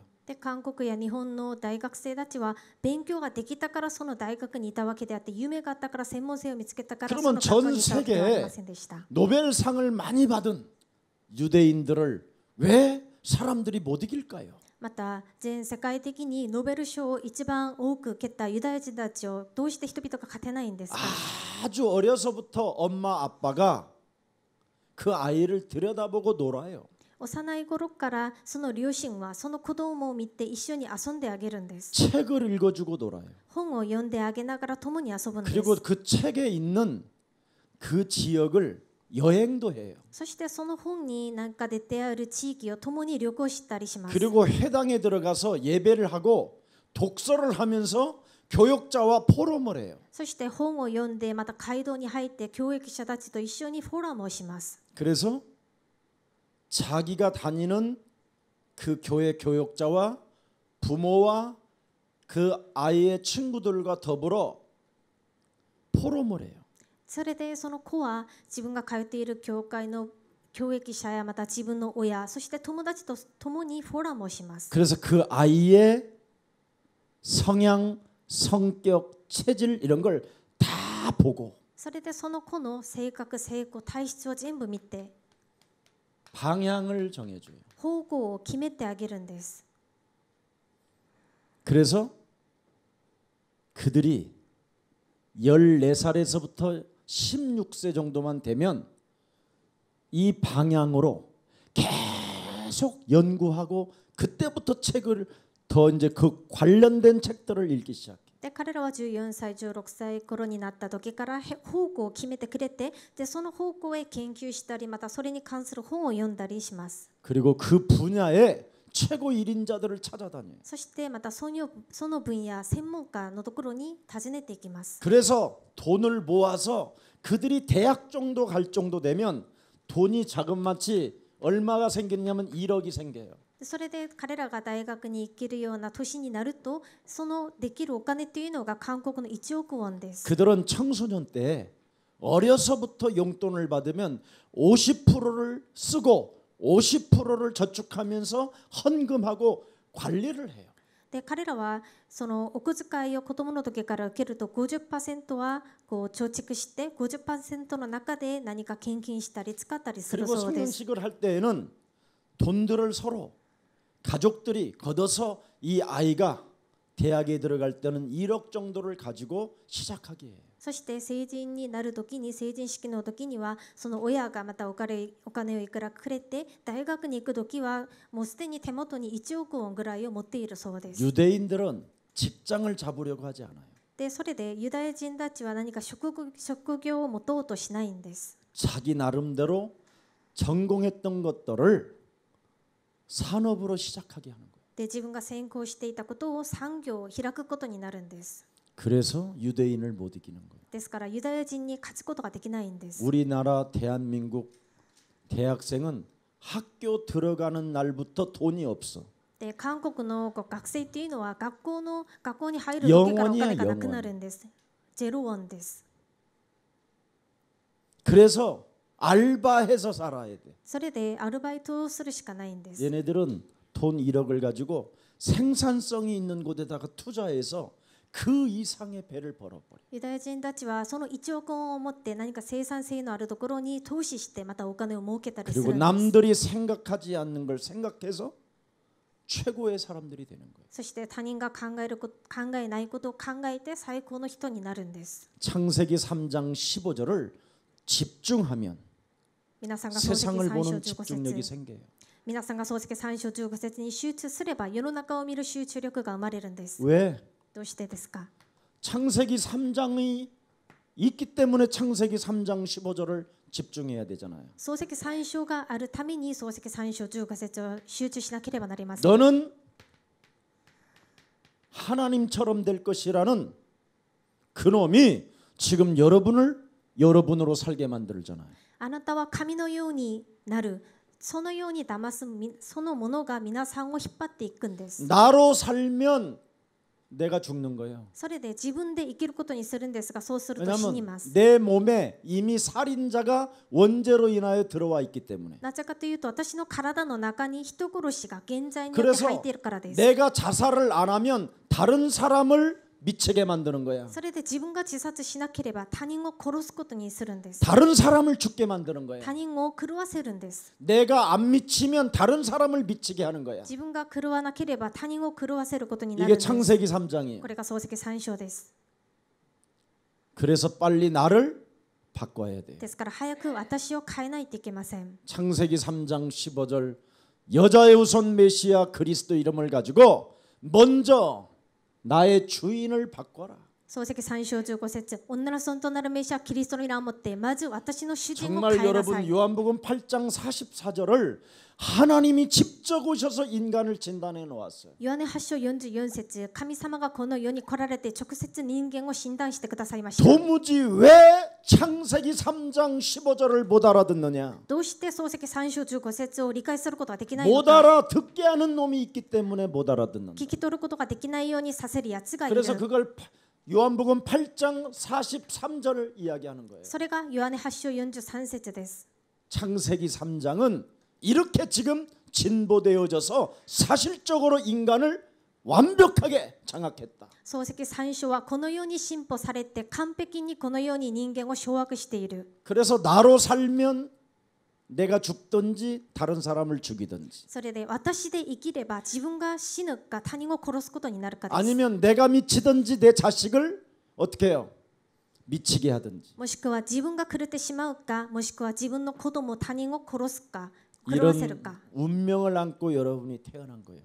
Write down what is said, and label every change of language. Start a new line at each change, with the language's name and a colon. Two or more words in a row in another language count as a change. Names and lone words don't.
Japanese: で韓国や日本の大学生たちは勉強ができたからその大学にいたわけであって、夢があったから専門性を見つけたからその
Korean: 그러면
Japanese: 学校
Korean: 전
Japanese: にいたわけではありま
Korean: 세계에
Japanese: せんでした。
Korean: 노벨상을 많이 받은 유대인들을 왜 사람들이 못 이길까요?
Japanese: また全世界的にノーベル賞を一番多く受けたユダヤ人たちをどうして人々が勝てないんですか。
Korean: 아주 어려서부터 엄마 아빠가 그 아이를 들여다보고 놀아요.
Japanese: 幼い頃からその両親はその子供を見て一緒に遊んであげるんです。
Korean: 책을 읽어주고 놀아요.
Japanese: 本を読んであげながら共に遊ぶんです。
Korean: 그리고 그 책에 있는 그 지역을 여행도 해요.
Japanese: そしてその本になんか出てある地域を共に旅行したりします。
Korean: 그리고 회당에 들어가서 예배를 하고 독서를 하면서 교역자와 포럼을 해요.
Japanese: そして本を読んでまた街道に入って教育者たちと一緒にフォーラムをします。
Korean: 그래서 자기가 다니는 그 교회 교역자와 부모와 그 아이의 친구들과 더불어 포럼을 해요.
Japanese: それでその子は自分が通っている教会の教育者やまた自分の親そして友達と共にフォーラムをします。
Korean: 그래서 그 아이의 성향, 성격, 체질 이런 걸 다 보고
Japanese: それでその子の性格、性向、体質を全部見て
Korean: 방향을 정해줘요.
Japanese: 方向を決めてあげるんです。
Korean: 그래서 그들이 14살에서부터 16세 정도만 되면 이 방향으로 계속 연구하고 그때부터 책을 더 이제 그 관련된 책들을 읽기 시작해요.
Japanese: で彼らは14歳、16歳頃になった時から方向を決めてくれてでその方向へ研究したりまたそれに関する本を読んだりします。
Korean: 그리고 그 분야의 최고 1인자들을 찾아다녀요.
Japanese: そしてまたその分野専門家のところに訪ねていきます。
Korean: 그래서 돈을 모아서 그들이 대학 정도 갈 정도 되면 돈이 자그마치 얼마가 생기냐면 1억이 생겨요.
Japanese: それで彼らが大学に行けるような年になるとそのできるお金というのが韓国の1億ウォンです。
Korean: 그들은 청소년 때 어려서부터 용돈을 받으면 50%를 쓰고 50%를 저축하면서 헌금하고 관리를 해요.
Japanese: で彼らはそのお小遣いを子供の時から受けると 50% はこう貯蓄して 50% の中で何か献金したり使ったりする
Korean: 그리고
Japanese: そうです。
Korean: 성년식을 할 때에는 돈들을 서로 가족들이 걷어서 이 아이가 대학에 들어갈 때는 1억 정도를 가지고 시작하게 해요.
Japanese: そして成人になる時に成人式の時にはその親がまたお金をいくらくれて大学に行く時はもうすでに手元に1億ウォンぐらいを持っているそうです。
Korean: 유대인들은 직장을 잡으려고 하지 않아요.
Japanese: でそれでユダヤ人たちは何か職業を持とうとしないんです。
Korean: 자기 나름대로 전공했던 것들을 산업으로 시작하게 하는 거예요.
Japanese: で自分が専攻していたことを産業を開くことになるんです。
Korean: 그래서 유대인을 못 이기는 거예요.
Japanese: ですからユダヤ人に勝つことができないんです。
Korean: 우리나라 대한민국 대학생은 학교 들어가는 날부터 돈이 없어.
Japanese: で韓国の学生っていうのは学校に入る時からお金がなくなるんです。ゼロウォンです。
Korean: 그래서 알바해서 살아야 돼.
Japanese: それでアルバイトをするしかないんです。
Korean: 얘네들은 돈 1억을 가지고 생산성이 있는 곳에다가 투자해서 그 이상의 배를 벌어버려.
Japanese: ユダヤ人たちはその1億ウォンを持って何か生産性のあるところに投資してまたお金を儲けたりする
Korean: 그리고
Japanese: んです。
Korean: 남들이 생각하지 않는 걸 생각해서 최고의 사람들이 되는 거예요.
Japanese: そして他人が考えないことを考えて最高の人になるんです。
Korean: 창세기 3장 15절을 집중하면
Japanese: 皆さんが創世記
Korean: 세상을
Japanese: 3章
Korean: 보는
Japanese: 15
Korean: 집중력이
Japanese: 節
Korean: 생겨요.
Japanese: 皆さんが創世記3章15節に集中すれば世の中を見る集中力が生まれるんです。
Korean: 왜?
Japanese: どうしてですか？
Korean: 창세기 3장이 있기 때문에 창세기 3장 15절을 집중해야 되잖아요.
Japanese: 創世記3章があるために創世記3章15節を集中しなければなりません。
Korean: 너는 하나님처럼 될 것이라는 그놈이 지금 여러분으로 살게 만들잖아요.
Japanese: あなたは神のようになる。そのように騙すそのものが皆さんを引っ張っていくんです。
Korean: 나로 살면 내가 죽는 거예요.
Japanese: それで自分で生きることにするんですが、そうすると死にま
Korean: 왜냐하면
Japanese: す。
Korean: 내 몸에 이미 살인자가 원죄로 인하여 들어와 있기 때문에.
Japanese: なぜかというと、私の体の中に人殺しが現在によって入っているからです。
Korean: 내가 자살을 안 하면 다른 사람을 미치게 만드는 거야.
Japanese: それで自分が自殺しなければ他人を殺すことにするんです。
Korean: 다른 사람을 죽게 만드는 거야.
Japanese: 他人を狂わせるんです。
Korean: 내가 안 미치면 다른 사람을 미치게 하는 거야.
Japanese: 自分が狂わなければ他人を狂わせることになるん
Korean: 이게
Japanese: です。
Korean: 창세기 3장이에요.
Japanese: これが創世記3章です。
Korean: 그래서 빨리 나를 바꿔야 돼.
Japanese: ですから早く私を変えないといけません。
Korean: 창세기 3장 15절 여자의 후손 메시아 그리스도 이름을 가지고 먼저 나의 주인을 바꿔라.
Japanese: 漱石3章15節、女の孫となるメシアキリストの名をもってまず私の主人を
Korean: 정말
Japanese: 変えなさ
Korean: 여러분
Japanese: い。
Korean: 요한복음 8장 44절을 하나님이 직접 오셔서 인간을 진단해 놓았어요.
Japanese: ヨハネ8章44節、神様がこの世に来られて直接人間を診断してくださいました。
Korean: 도무지 왜 창세기 3장 15절을 못 알아듣느냐?
Japanese: どうして漱石3章15節を理解することができないの
Korean: 못
Japanese: か。
Korean: 알아듣게 하는 놈이 있기 때문에 못 알아듣는다.
Japanese: 聞き取ることができないようにさせるやつがいる。
Korean: 그래서 그걸 요한복음 8장 43절을 이야기하는 거예요.
Japanese: それがヨハネ8章43節です。
Korean: 창세기 3장은 이렇게 지금 진보되어져서 사실적으로 인간을 완벽하게 장악했다.
Japanese: 漱石3章はこのように進歩されて完璧にこのように人間を掌握している。
Korean: 그래서 나로 살면 내가 죽든지 다른 사람을 죽이든지
Japanese: それで私で生きれば自分が死ぬか他人を殺すことになるかです。
Korean: 아니면 내가 미치든지 내 자식을 어떻게 해요? 미치게 하든지
Japanese: もしくは自分が狂ってしまうか、もしくは自分の子供他人を殺すか狂わせる
Korean: 이런
Japanese: か、
Korean: 운명을 안고 여러분이 태어난 거예요.